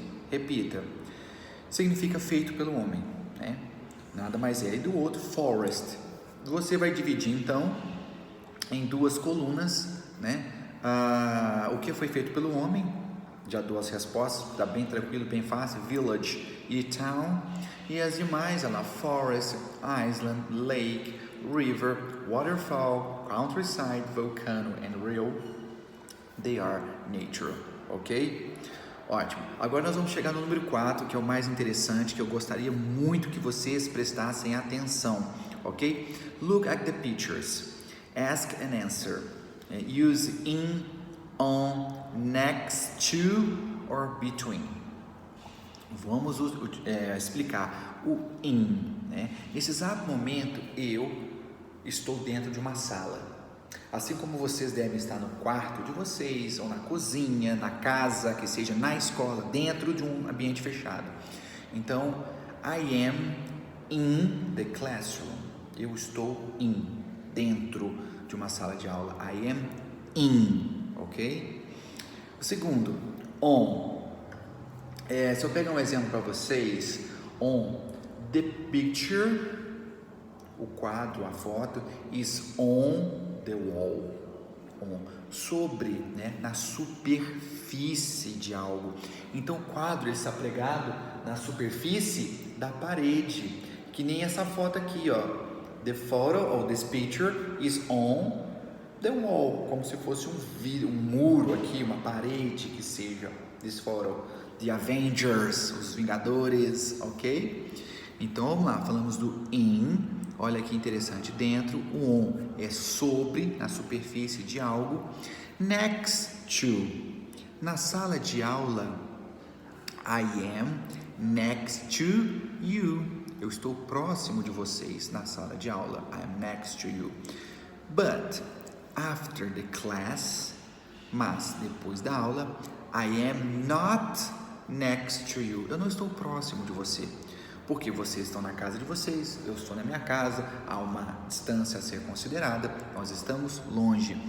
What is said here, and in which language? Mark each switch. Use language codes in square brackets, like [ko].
[pt] Repita. Significa feito pelo homem, né? Nada mais é. E do outro, forest. Você vai dividir então em duas colunas, né? O que foi feito pelo homem? Já dou as respostas, tá bem tranquilo, bem fácil. [en] Village e town. E as demais, forest, island, lake, river, waterfall, countryside, volcano and rill. They are nature, ok? Ótimo. [pt] Agora nós vamos chegar no número 4, que é o mais interessante, que eu gostaria muito que vocês prestassem atenção, ok? [en] Look at the pictures. Ask and answer. Use in, on, next to or between. [pt] Vamos explicar o in, né? Nesse exato momento eu estou dentro de uma sala. Assim como vocês devem estar no quarto de vocês, ou na cozinha, na casa, que seja na escola, dentro de um ambiente fechado. [en] Então, I am in the classroom. [pt] Eu estou dentro de uma sala de aula. [en] I am in, ok? [pt] O segundo, [en] on. [pt] Se eu pegar um exemplo para vocês, [en] on the picture, [pt] o quadro, a foto, [en] is on the wall, [pt] sobre, né, na superfície de algo. Então o quadro ele está pregado na superfície da parede, que nem essa foto aqui, [en] The photo or this picture is on the wall, [pt] como se fosse um muro aqui, uma parede que seja. [en] This photo, The Avengers, [pt] os Vingadores, [en] ok? [pt] Então vamos lá, falamos do in. Olha que interessante, dentro, o on é sobre, na superfície de algo. [en] Next to, [pt] na sala de aula, [en] I am next to you. [pt] Eu estou próximo de vocês na sala de aula. [en] I am next to you. But, after the class, [pt] mas depois da aula, [en] I am not next to you. [pt] Eu não estou próximo de você. Porque vocês estão na casa de vocês, eu estou na minha casa, há uma distância a ser considerada, nós estamos longe.